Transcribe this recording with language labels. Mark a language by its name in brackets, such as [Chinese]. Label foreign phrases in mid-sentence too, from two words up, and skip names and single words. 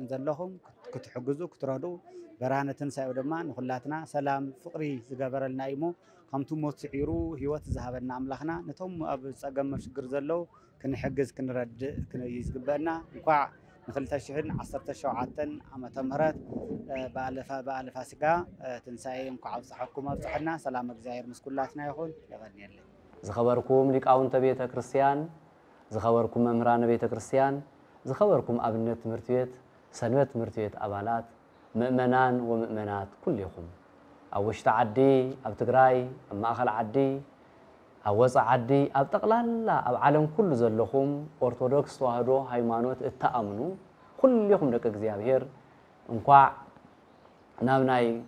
[Tigrinya] ዘለኹም ክትሕግዙ ክትረዱ ብርሃነ ትንሳኤ ድማ ንኹላትና ሰላም ፍቅሪ ዝገበረልና እሞ ከምቱ ሞት ስዒሩ ህይወት ዝሃበና አምላኽና ነቶም ኣብ ጸገም ሽግር ዘለው ክንሕግዝ ክንረድእ ዝግበአና እንኳዕ ን2017 ዓመተ ምህረት በዓለ ፋሲካ ትንሳኤ እንኳዕ ኣብጽሐኩም ኣብጽሐና ሰላም እግዚአብሔር ምስ ኩላትና ይኹን ይቀኒየለን ዝኸበርኩም ሊቃውንተ ቤተ ክርስቲያን ዝኸበርኩም መምህራነ ቤተ ክርስቲያን ዝኸበርኩም ኣብነት ትምህርት ቤት ሰንበት ትምህርት ቤት አባላት ምእመናን ወምእመናት ኩልኹም ኣብ ውሽጢ ዓዲ ኣብ ትግራይ ኣብ ማእኸል ዓዲ ኣብ ወፃኢ ዓዲ ኣብ ጠቕላላ ኣብ ዓለም ኩሉ ዘለኹም ኦርቶዶክስ ተዋህዶ ሃይማኖት እተኣምኑ ኩልኹም ደቂ እግዚአብሔር እንኳዕ ናብ ናይ